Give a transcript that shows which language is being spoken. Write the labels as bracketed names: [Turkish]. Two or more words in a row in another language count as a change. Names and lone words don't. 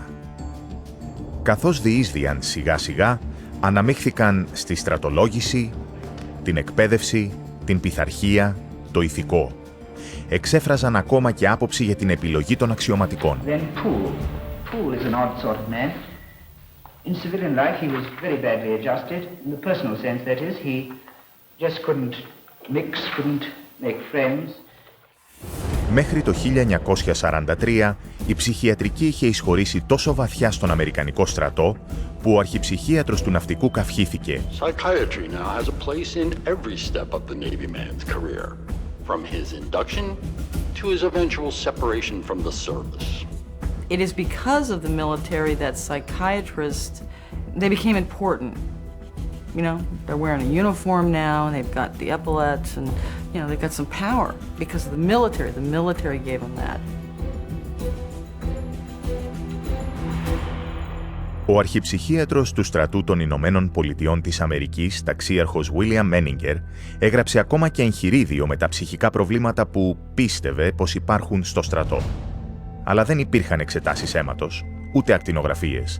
[Greek] Καθώς διείσδυαν σιγά-σιγά, αναμίχθηκαν στη στρατολόγηση, την εκπαίδευση, την πειθαρχία, το ηθικό. Εξέφραζαν ακόμα και άποψη για την επιλογή των αξιωματικών. [English] Poole is an odd sort of man. In civilian life he was very badly adjusted. In the personal sense, that is, he just couldn't mix, couldn't make friends. [Greek] Μέχρι το 1943, η ψυχιατρική είχε εισχωρήσει τόσο βαθιά στον Αμερικανικό στρατό, που ο αρχιψυχίατρος του ναυτικού καυχήθηκε. [English] Psychiatry now has a place in every step of the Navy man's career, from his induction to his eventual separation from the service. It is because of the military that psychiatrists, they became important. You know, they're wearing a uniform now, and they've got the epaulets, and, you know, they've got some power because of the military. The military gave them that. [Greek] Ο αρχιψυχίατρος του στρατού των Ηνωμένων Πολιτειών της Αμερικής, ταξίαρχος William Menninger, έγραψε ακόμα και εγχειρίδιο με τα ψυχικά προβλήματα που πίστευε πως υπάρχουν στο στρατό. Αλλά δεν υπήρχαν εξετάσεις αίματος, ούτε ακτινογραφίες.